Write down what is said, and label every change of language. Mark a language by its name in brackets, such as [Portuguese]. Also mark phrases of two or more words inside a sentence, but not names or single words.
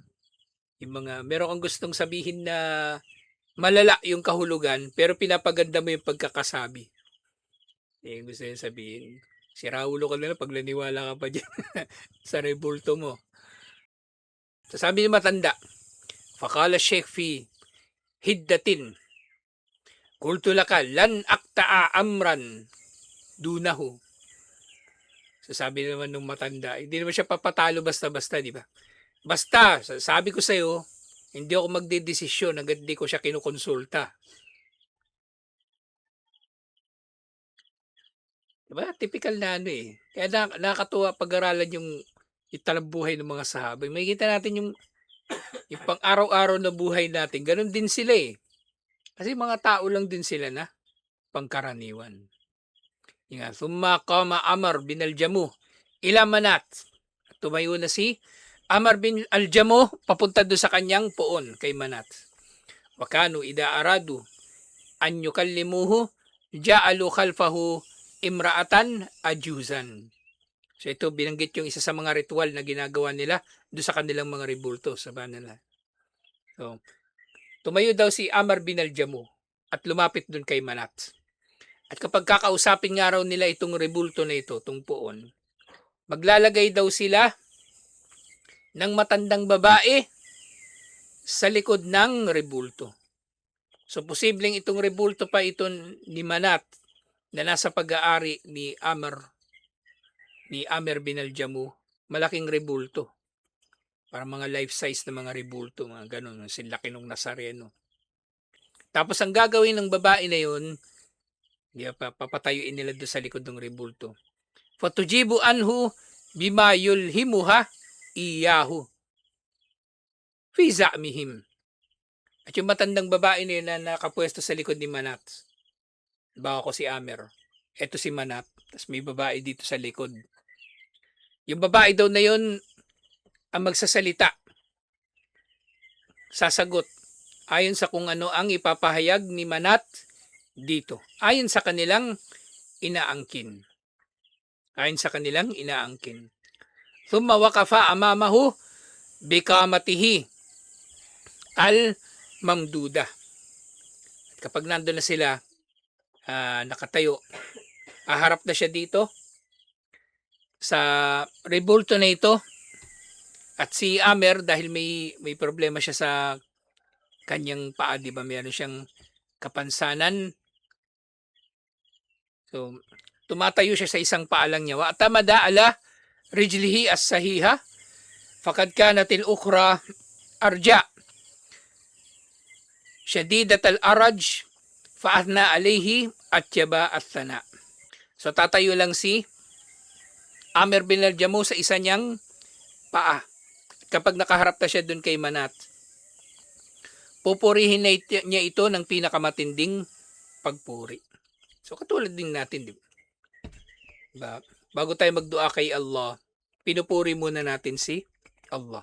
[Filipino] Meron kang gustong sabihin na malala yung kahulugan, pero pinapaganda mo yung pagkakasabi. Gusto niya sabihin, siraulo ka na lang pag naniwala ka pa dyan sa rebulto mo. So, sabi ni matanda, [Arabic] فقال الشيخ في حدة قلت لك لن أقطع أمرا دونه. [Filipino] So, sabi naman nung matanda, hindi naman siya papatalo basta-basta, di ba? Basta, sabi ko sa'yo, hindi ako magdedesisyon hanggang di ko siya kinukonsulta. Diba? Typical na Kaya nakakatuwa pag-aralan yung italang ng mga sahaba. Makikita natin yung pang-araw-araw na buhay natin. Ganon din sila Kasi mga tao lang din sila na pangkaraniwan. Nga, [Arabic] ثم قام عمرو بن الجموح إلى مناة. [Filipino] Tumayo na si Amr bin al-Jamuh papunta doon sa kanyang puon kay Manat. [Arabic] وكانوا إذا أرادوا أن يكلموه جعلوا خلفه امرأة عجوزا. [Filipino] So ito binanggit yung isa sa mga ritual na ginagawa nila doon sa kanilang mga rebulto sa banala. So, tumayo daw si Amr bin al-Jamuh at lumapit doon kay Manat. At kapag kakausapin nga raw nila itong rebulto na ito, itong puon, maglalagay daw sila ng matandang babae sa likod ng rebulto. So posibleng itong rebulto pa ito ni Manat na nasa pag-aari ni Amer bin al-Jamuh. Malaking rebulto. Para mga life size na mga rebulto, mga ganun. Silaki nung Nazareno. Tapos ang gagawin ng babae na yun, papatayuin nila doon sa likod ng rebulto. [Arabic] فتجيب عنه بما يلهمها إياه في زعمهم. [Filipino] At yung matandang babae na yun na nakapwesto sa likod ni Manat, bawa ko si Amer, eto si Manat, tapos may babae dito sa likod. Yung babae daw na yun ang magsasalita, sasagot, ayon sa kung ano ang ipapahayag ni Manat dito. Ayon sa kanilang inaangkin. [Arabic] ثم وقف أمامه بقامته الممدودة. [Filipino] At kapag nandun na sila, nakatayo, haharap na siya dito sa rebulto na ito. At si Amer, dahil may problema siya sa kanyang paa, di ba? Meron siyang kapansanan. So, tumatayo siya sa isang paa lang niya. [Arabic] وتمدد على رجله الصحيحة فقد كانت الأخرى عرجاء شديدة العرج فأثنى عليه أطيب الثناء. [Filipino] So tatayo lang si Amer bin al-Jamuh sa isa niyang paa. Kapag nakaharap na siya dun kay Manat, pupurihin niya ito ng pinakamatinding pagpuri. So katulad din natin, di ba? Bago tayo magdua kay Allah, pinupuri muna natin si Allah.